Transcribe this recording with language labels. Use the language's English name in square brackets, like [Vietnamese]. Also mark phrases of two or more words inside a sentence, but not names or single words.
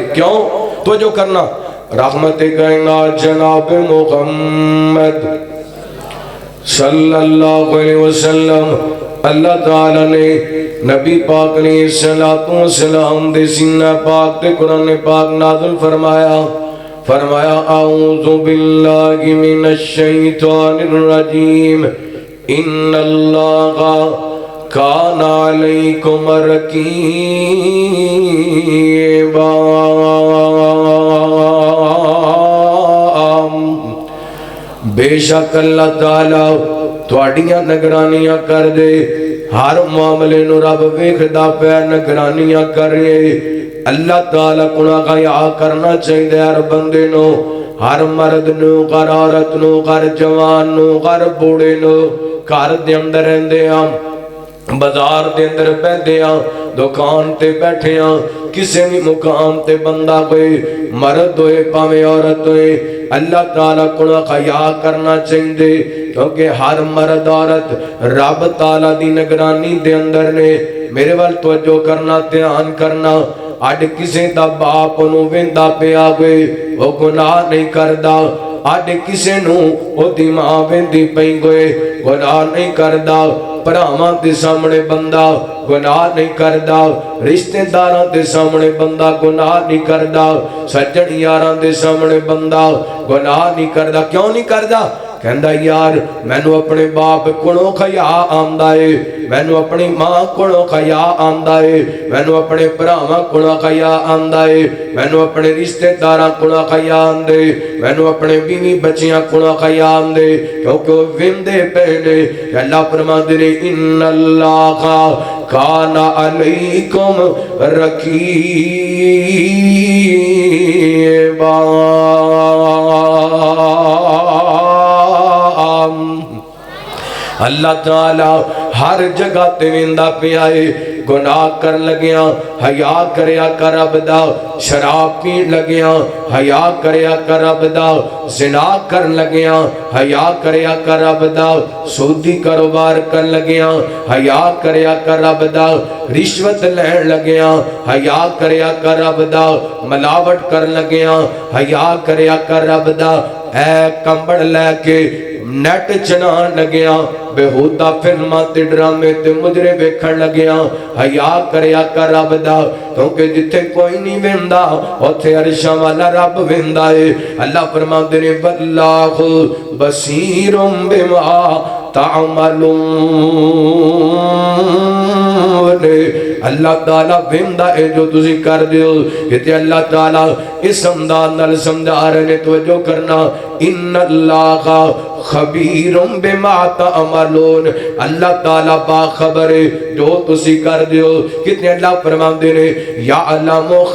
[Punjabi] کیوں تو جو کرنا رحمت کائنات جناب محمد [Arabic] صلی اللہ علیہ وسلم, [Punjabi] اللہ تعالیٰ نے نبی پاک [Arabic] علیہ السلام [Punjabi] دے سینہ پاک تے قرآن پاک نازل فرمایا [Arabic] اعوذ باللہ من الشیطان الرجیم ان اللہ کان علیکم رقیبا. [Punjabi] بے شک اللہ تعالیٰ تواڈیاں نگرانیاں کر دے, ہر معاملے نو رب ویکھدا پیا, نگرانیاں کرے. اللہ تعالیٰ کو حیا کرنا چاہیے ہر بندے نو, ہر مرد نو, ہر عورت نو, ہر جوان نو, ہر بوڑھے نو. گھر دے اندر رہندے ہاں, بازار دے اندر بیٹھے ہاں, دکان تے بیٹھے ہاں, کسی بھی مقام تے بندہ کوئی مرد ہوئے پاویں عورت ہوئے, اللہ تعالیٰ کو حیا کرنا چاہیے کیونکہ ہر مرد عورت رب تعالیٰ دی نگرانی دے اندر نے میرے وال توجہ کرنا دھیان کرنا اج کسی دا باپ نو ویندا پیا ہوئے وہ گناہ نہیں کردا اج کسی نو او دی ماں ویندی پئی ہوئے گناہ نہیں کردا بھراواں دے سامنے بندہ گناہ نہیں کردا رشتے داراں دے سامنے بندہ گناہ نہیں کردا سجن یاراں دے سامنے بندہ گناہ نہیں کردا کیوں نہیں کردا کہندا یار مینوں اپنے باپ کولوں حیا آندا ہے مینوں اپنی ماں کولوں حیا آندا ہے مینوں اپنے بھراواں کولوں حیا آندا ہے مینوں اپنے رشتے داراں کولوں حیا آندے مینوں اپنے بیوی بچیاں کولوں حیا آندے کیونکہ وہ ویندے پئے نے اللہ فرماندے نے [Arabic] ان اللہ کان علیکم [Punjabi] رقیبا اللہ تعالیٰ ہر جگہ تے ویندا پیا ہے گناہ کر لگیاں حیا کریا کر عبدا شراب پین لگیاں حیا کریا کر عبدا زنا کر لگیاں حیا کریا کر عبدا سودی کاروبار کر لگیاں حیا کریا کر عبدا رشوت لین لگیاں حیا کریا کر عبدا ملاوٹ کر لگیاں حیا کریا کر عبدا اے کمبڑ لے کے نیٹ چنان لگیاں بےہودہ فلماں تے ڈرامے تے مجرے ویکھن لگیاں حیا کریا کر عبدا کیونکہ جتھے کوئی نہیں ویندا اوتھے عرشاں والا رب ویندا ہے اللہ فرماندے نے [Arabic] واللہ بصیر بما [Punjabi] تعملون اللہ تعالیٰ ویندا ہے جو تسی کر دیو کہ اللہ تعالیٰ اس انداز نال سمجھا رہے نے توجہ کرنا [Arabic] ان اللہ خبیر بما تعملون [Punjabi] اللہ تعالیٰ باخبر ہے جو تسی کر دیو کتنے اللہ فرماندے نے یعلم